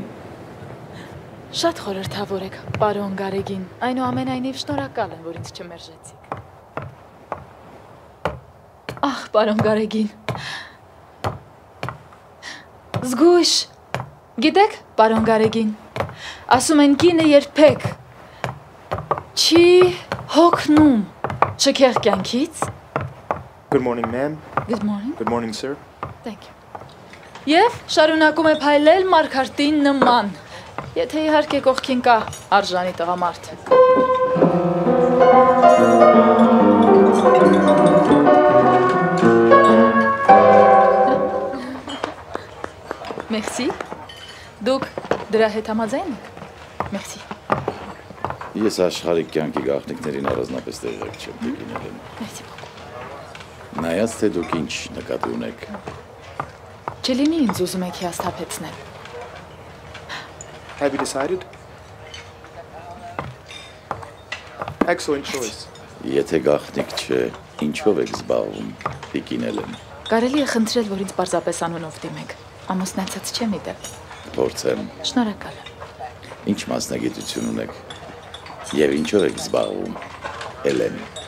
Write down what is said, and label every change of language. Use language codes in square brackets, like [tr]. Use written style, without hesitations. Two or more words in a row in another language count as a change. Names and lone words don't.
[hy] Շատ խորհրդավոր եք, պարոն Գարեգին, այնուամենայնիվ շնորհակալ եմ, որ ինձ չմերժեցիք։ Ահ, պարոն Գարեգին։ Զգույշ։ Գիտեք, պարոն Գարեգին, ասում են կինը երբեք չի հոգնում շքեղ կյանքից։ [en] Good morning, ma'am. Good morning. Good morning, sir. Thank you. [hy] Եվ շարունակում է փայլել Մարգարտին նման, եթե իհարկե կողքին կա արժանի տղամարդ։ Մերսի։ Դուք դրա հետ համաձայն եք։ Մերսի։ Ես աշխարհիկ կյանքի գաղտնիքներին առանձնապես տեղյակ չեմ, տիկին Էլեն։ Մերսի։ Նայած թե դուք ինչ նկատի ունեք։ Չլինի ինձ ուզում եք հիասթափեցնել։ [en] Have you decided? Excellent choice. [hy] Եթե գաղտնիք չէ, ինչով եք զբաղվում, տիկին Էլեն։ Կարելի է խնդրել, որ ինձ պարզապես անունով դիմեք։ Ամուսնացած չեմ ի դեպ։ Փորձեմ։ Շնորհակալ եմ։ Ինչ մասնագիտություն ունեք։ Եվ ինչով եք զբաղվում, Էլեն։